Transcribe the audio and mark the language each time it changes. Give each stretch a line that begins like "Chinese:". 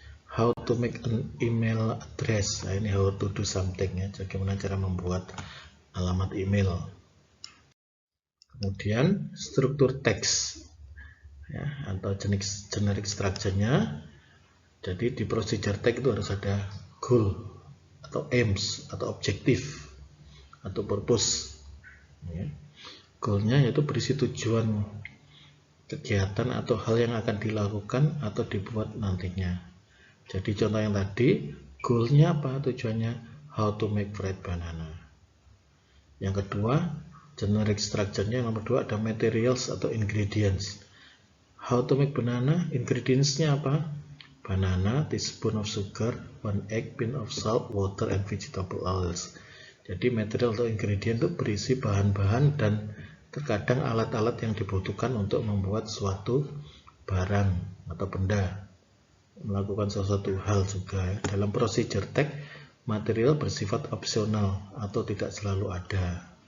English: How to make an email address. Nah, ini how to do something ya.
Indonesian: Bagaimana cara membuat alamat email. Kemudian struktur teks ya, atau generic structure-nya. Jadi di procedure text itu harus ada goal atau aims atau objektif atau purpose ya. Goalnya yaitu berisi tujuan kegiatan atau hal yang akan dilakukan atau dibuat nantinya. Jadi contoh yang tadi, goalnya apa? Tujuannya
English: how to make fried banana.
Indonesian: Yang kedua, generic structure-nya. Yang nomor 2 ada materials atau ingredients.
English: How to make banana, ingredients-nya apa? Banana, teaspoon of sugar, 1 egg, pint of salt, water, and vegetable oils.
Indonesian: Jadi material atau ingredient itu berisi bahan-bahan dan terkadang alat-alat yang dibutuhkan untuk membuat suatu barang atau benda, melakukan sesuatu hal juga. Dalam procedure text, material bersifat opsional atau tidak selalu ada.